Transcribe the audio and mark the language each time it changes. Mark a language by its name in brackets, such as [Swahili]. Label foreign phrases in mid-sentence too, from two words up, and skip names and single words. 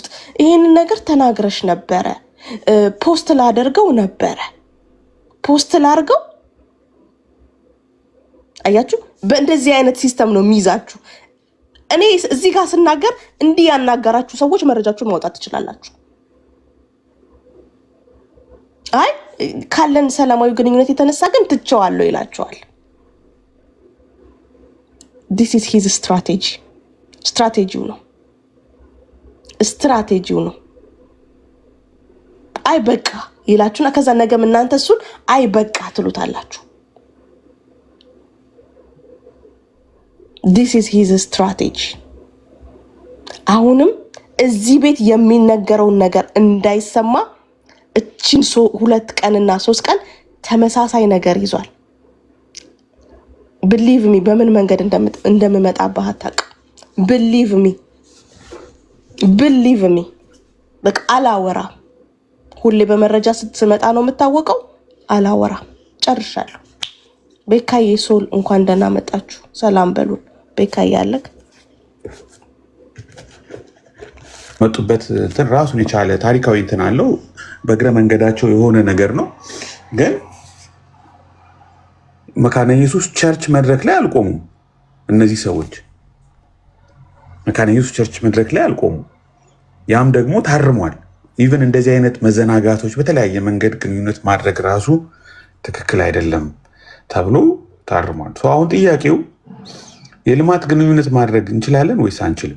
[Amharic] ይሄንን ነገር ተናግረሽ ነበረ፣ ፖስት ላደርገው ነበረ፣ ፖስት ላድርገው። አያችሁ፣ በእንደዚህ አይነት ሲስተም ነው የሚይዛችሁ። እኔ እዚህ ጋር ስናገር እንዲህ ያናገራችሁ ሰዎች መረጃችሁን ማውጣት ትችላላችሁ። አይ ካለን ሰላማዊ ግንኙነት የተነሳ ግን ትቸዋለሁ ይላቸዋል። [English] this is his strategy [Amharic] ስትራቴጂው ነው። አይ በቃ ይላችሁና ከዛ ነገም እናንተ እሱን አይ በቃ ትሉታላችሁ። [English] this is his strategy። [Amharic] አሁንም እዚህ ቤት የሚነገረውን ነገር እንዳይሰማ እቺን 2 ቀንና 3 ቀን ተመሳሳይ ነገር ይዟል። [English] believe me [Amharic] በምን መንገድ እንደምመጣብህ አታውቅም። [English] believe me [Amharic] በቃ አላወራ። ሁሌ በመረጃ ስትመጣ ነው የምታወቀው። አላወራ። ጨርሻለሁ። ቤካዬ ሶል እንኳን ደህና መጣችሁ። ሰላም በሉን። ቤካዬ አለክ መጡበት እንትን ራሱን የቻለ ታሪካዊ እንትን አለው። በእግረ መንገዳቸው የሆነ ነገር ነው። ግን መካነ ኢየሱስ ቸርች መድረክ ላይ አልቆሙም። እነዚህ ሰዎች መካነ ኢየሱስ ቸርች መድረክ ላይ አልቆሙም። ያም ደግሞ ታርሟል። ኢቨን እንደዚህ አይነት መዘናጋቶች በተለያየ መንገድ ግንኙነት ማድረግ ራሱ ትክክል አይደለም ተብሎ ታርሟል። አሁን ጥያቄው የልማት ግንኙነት ማድረግ እንችላለን ወይስ አንችልም?